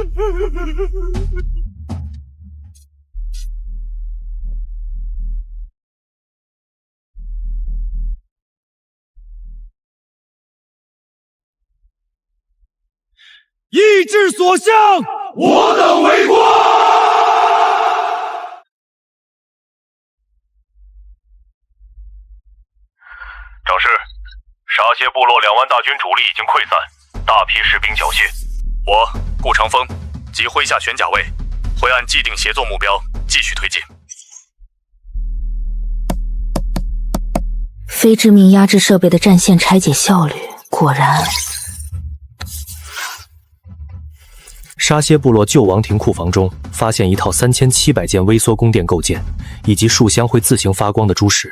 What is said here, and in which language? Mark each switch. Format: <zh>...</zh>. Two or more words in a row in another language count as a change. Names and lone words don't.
<zh>意志所向，我等为光。长士，沙街部落2万大军主力已经溃散，大批士兵缴械。我顧长風及麾下玄甲衛會按既定協作目標繼續推進。非致命壓制設備的戰線拆解效率果然。沙歇部落舊王庭庫房中發現一套3700件微縮宮殿構件，以及數箱會自行發光的珠石。</zh>